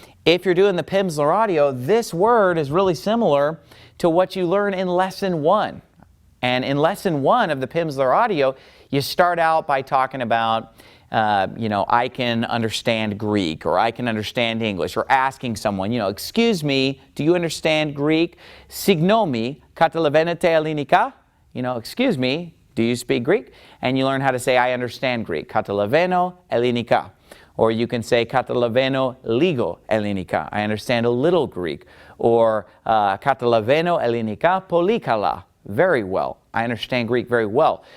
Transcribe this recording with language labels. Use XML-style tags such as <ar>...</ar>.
<en>If you're doing the Pimsleur audio, this word is really similar to what you learn in Lesson 1. And in Lesson 1 of the Pimsleur audio, you start out by talking about I can understand Greek, or I can understand English, or asking someone, excuse me, do you understand Greek?</en> <el>Signomi, καταλαβαίνετε ελληνικά?</el> <en>Excuse me, do you speak Greek? And you learn how to say, I understand Greek,</en> <el>καταλαβαίνω ελληνικά.</el> <en>Or you can say,</en> <el>καταλαβαίνω λίγο ελληνικά,</el> <en>I understand a little Greek. Or</en> <el>καταλαβαίνω ελληνικά πολύ καλά,</el> <en>very well, I understand Greek very well.</en>